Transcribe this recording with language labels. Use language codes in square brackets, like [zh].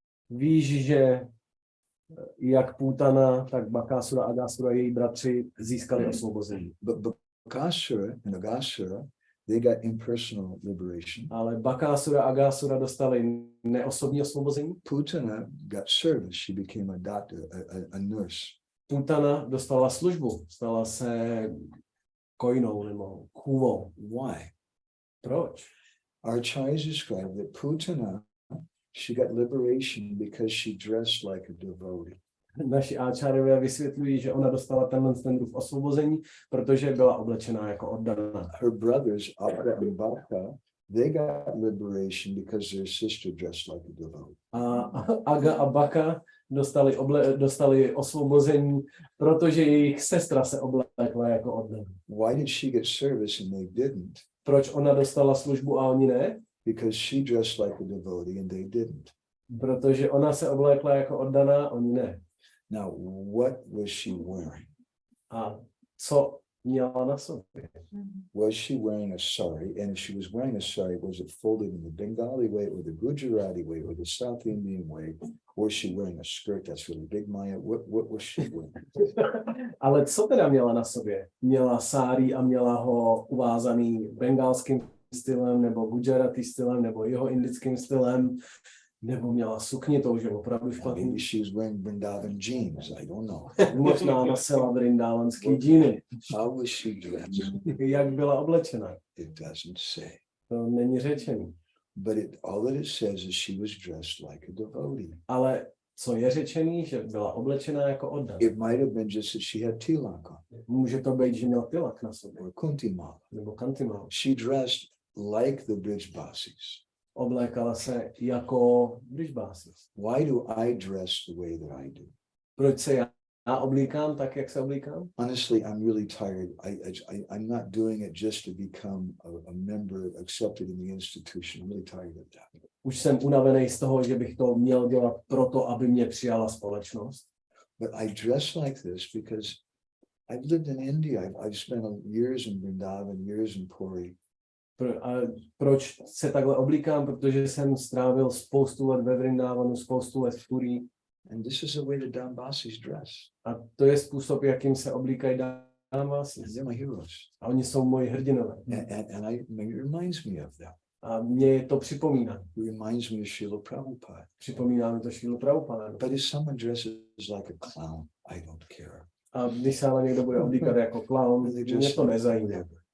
[cs] Víš, že jak Putana, tak Bakasura a Agasura, její bratři, získali osvobození. [en] But Bakasura and Agasura, they got impersonal liberation. [cs] Ale Bakasura a Agasura dostali neosobní osvobození. [en] Putana got service. She became a doctor, a nurse. [cs] Putana dostala službu, stala se kojnou nebo chůvou. [en] Why? [cs] Proč? [en] Our acharyas describe that Putana, she got liberation because she dressed like a devotee. [cs] Naši áčárové vysvětlují, že ona dostala ten druh osvobození, protože byla oblečená jako oddaná. [en] Her brothers, Aga and Baka, they got liberation because their sister dressed like a devotee. [cs] A Aga a Baka dostali osvobození, protože jejich sestra se oblekla jako oddaná. [en] Why did she get service and they didn't? [cs] Proč ona dostala službu a oni ne? [en] Because she dressed like a devotee and they didn't. [cs] Protože ona se oblékla jako oddaná, oni ne. [en] Now, what was she wearing? [cs] A co měla na sobě? [en] Was she wearing a sari? And if she was wearing a sari, was it folded in the Bengali way or the Gujarati way or the South Indian way? Or was she wearing a skirt that's really big, Maya? What was she wearing? [cs] Ale co teda měla na sobě? Měla sárí a měla ho uvázaný bengalským stylem, nebo Gujarati stylem, nebo jeho indickým stylem, nebo měla sukni, to už je opravdu špatný. [en] Maybe she was wearing Vrindavan jeans. I don't know. [cs] Možná nosila vrindávanský džíny. [en] How was she dressed? [cs] Jak byla oblečena? [en] It doesn't say. [cs] To není řečený. [en] But all that it says is she was dressed like a devotee. [cs] Ale co je řečený, že byla oblečená jako oddaná. [en] It might have been just that she had tilak on. [cs] Může to být, že měl tilak na sobě. [en] Or kuntimala. [cs] Nebo kantimál. [en] She dressed like the Brijbasis. [cs] Oblékala se jako Brijbasis. [en] Why do I dress the way that I do? [cs] Proč se já oblíkám tak, jak se oblíkám? [en] Honestly, I'm really tired. I'm not doing it just to become a member accepted in the institution. I'm really tired of that. [cs] Už jsem unavený z toho, že bych to měl dělat proto, aby mě přijala společnost. [en] But I dress like this because I've lived in India. I've spent years in Vrindavan, years in Puri. [cs] Proč se takhle oblíkám? Protože jsem strávil spoustu let ve Vrindávanu, spoustu let v Puri. [en] And this is the way the Dambasis dress. [cs] A to je způsob, jakým se oblíkají Dambasis. [en] They're my heroes. [cs] A oni jsou moji hrdinové. [en] And it reminds me of them. [cs] A mě to připomíná. [en] It reminds me of Srila Prabhupada. [cs] Připomíná mi to Srilu Prabhupada. [en] But if someone dresses like a clown, I don't care. [cs] A když se ale někdo bude oblíkat jako klaun, mě to nezajímá.